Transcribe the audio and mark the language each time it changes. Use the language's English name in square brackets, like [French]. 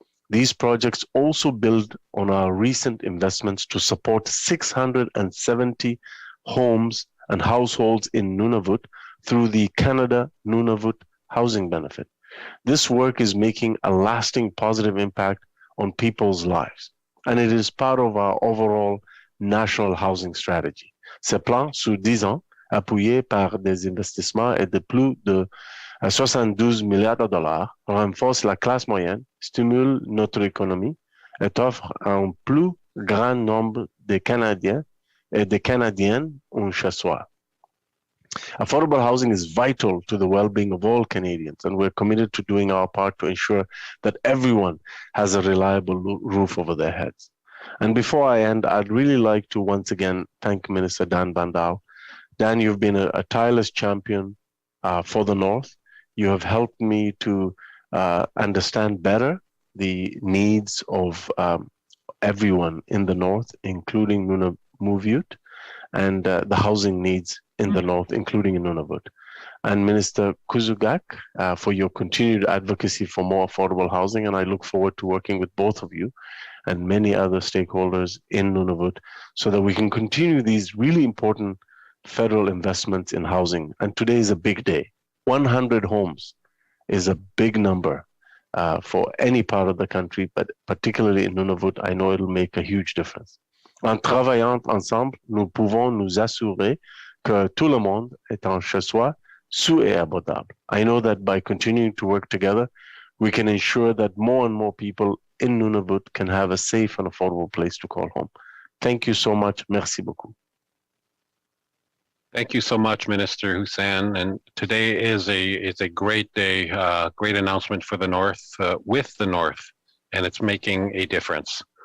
[English] These projects also build on our recent investments to support 670 homes and households in Nunavut through the Canada Nunavut Housing Benefit. This work is making a lasting positive impact on people's lives, and it is part of our overall national housing strategy. [French] Ce plan, sur 10 ans, appuyé par des investissements et de plus de 72 milliards de dollars, renforce la classe moyenne, stimule notre économie et offre à un plus grand nombre de Canadiens et de Canadiennes un chez-soi. [English] Affordable housing is vital to the well-being of all Canadians, and we're committed to doing our part to ensure that everyone has a reliable roof over their heads. And before I end, I'd really like to once again thank Minister Dan Vandal. Dan, you've been a tireless champion for the North. You have helped me to understand better the needs of everyone in the North, including Nunavut, and the housing needs in the North, including in Nunavut. And Minister Kuzugak, for your continued advocacy for more affordable housing. And I look forward to working with both of you and many other stakeholders in Nunavut so that we can continue these really important federal investments in housing. And today is a big day. 100 homes is a big number for any part of the country, but particularly in Nunavut, I know it'll make a huge difference. [French] En travaillant ensemble, nous pouvons nous assurer que tout le monde est en chez soi, sous et abordable. [English] I know that by continuing to work together, we can ensure that more and more people in Nunavut can have a safe and affordable place to call home. Thank you so much. [French] Merci beaucoup. [English] Thank you so much, Minister Hussen. And today is a great day, great announcement for the North, with the North, and it's making a difference.